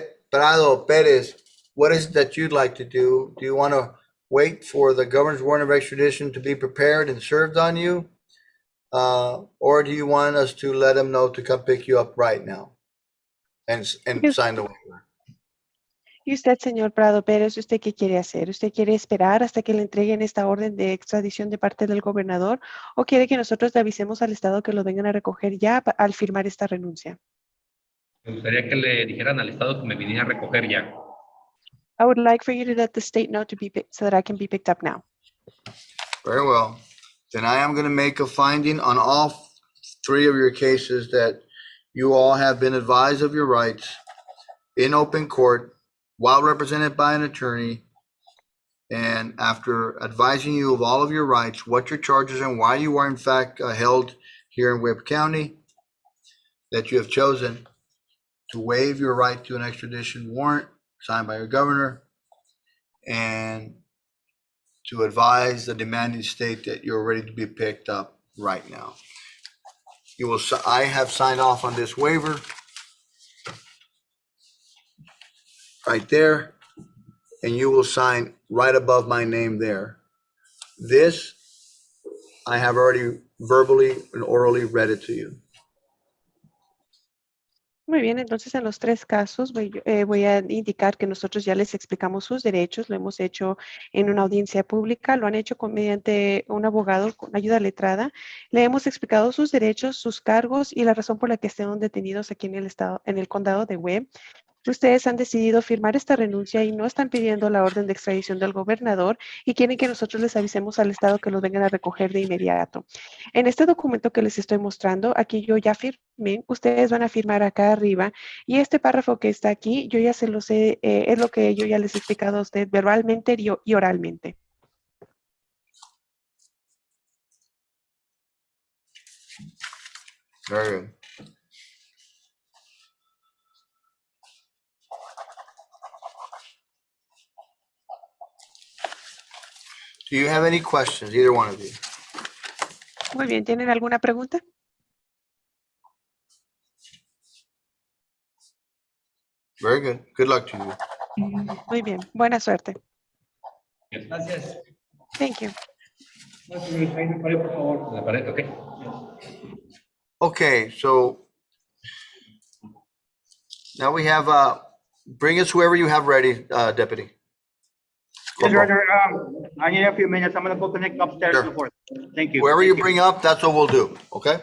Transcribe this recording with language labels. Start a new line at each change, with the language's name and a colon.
English: Prado Perez, what is it that you'd like to do? Do you want to wait for the governor's warrant of extradition to be prepared and served on you? Or do you want us to let them know to come pick you up right now and sign the waiver?
Spanish: ¿Y usted, señor Prado Pérez, usted qué quiere hacer? ¿Usted quiere esperar hasta que le entreguen esta orden de extradición de parte del gobernador o quiere que nosotros le avisemos al estado que lo vengan a recoger ya al firmar esta renuncia? Me gustaría que le dijeran al estado que me viniera a recoger ya.
English: I would like for you to let the state know so that I can be picked up now. Very well. Then I am going to make a finding on all three of your cases that you all have been advised of your rights in open court while represented by an attorney, and after advising you of all of your rights, what your charges and why you are in fact held here in Webb County, that you have chosen to waive your right to an extradition warrant signed by your governor, and to advise the demanding state that you're ready to be picked up right now. I have signed off on this waiver right there, and you will sign right above my name there. This, I have already verbally and orally read it to you.
Spanish: Muy bien, entonces en los tres casos voy a indicar que nosotros ya les explicamos sus derechos, lo hemos hecho en una audiencia pública, lo han hecho mediante un abogado con ayuda letrada, le hemos explicado sus derechos, sus cargos y la razón por la que estén detenidos aquí en el estado, en el condado de Webb. Ustedes han decidido firmar esta renuncia y no están pidiendo la orden de extradición del gobernador y quieren que nosotros les avisemos al estado que los vengan a recoger de inmediato. En este documento que les estoy mostrando, aquí yo ya firmé, ustedes van a firmar acá arriba y este párrafo que está aquí, yo ya se lo sé, es lo que yo ya les he explicado a usted verbalmente y oralmente.
English: Very good. Do you have any questions, either one of you?
Spanish: Muy bien, ¿tienen alguna pregunta?
English: Very good. Good luck to you.
Spanish: Muy bien. Buena suerte. Gracias.
English: Thank you.
Spanish: No, señor, ahí me paré, por favor. La pared, ok.
English: Okay, so now we have, bring us whoever you have ready, Deputy. Yes, Your Honor, I need a few minutes. I'm gonna go connect upstairs Sure. to the court. Thank you. Whoever Thank you bring up, that's what we'll do, okay?